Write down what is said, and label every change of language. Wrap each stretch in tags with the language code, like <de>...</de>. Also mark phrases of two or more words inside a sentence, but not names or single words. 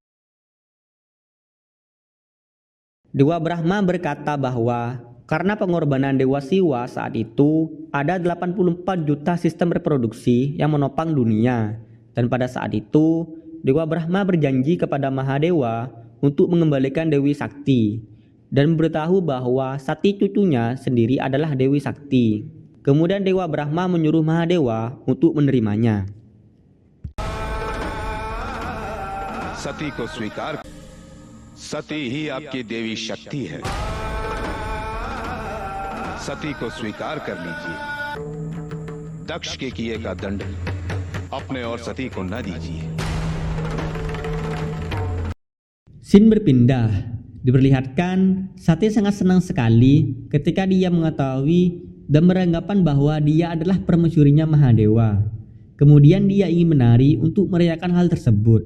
<id>Dewa Brahma berkata bahwa karena pengorbanan Dewa Siwa saat itu, ada 84 juta sistem reproduksi yang menopang dunia. Dan pada saat itu, Dewa Brahma berjanji kepada Mahadewa untuk mengembalikan Dewi Sakti dan memberitahu bahwa Sati cucunya sendiri adalah Dewi Sakti. Kemudian Dewa Brahma menyuruh Mahadewa untuk menerimanya.</id> <hi>सती को स्वीकार, सती ही आपकी देवी शक्ति है। सती को स्वीकार कर लीजिए। दक्ष के किए का दंड अपने और सती को न दीजिए।</hi> <id>Scene berpindah. Diperlihatkan Sati sangat senang sekali ketika dia mengetahui dan beranggapan bahwa dia adalah permaisurinya Mahadewa. Kemudian dia ingin menari untuk merayakan hal tersebut.</id>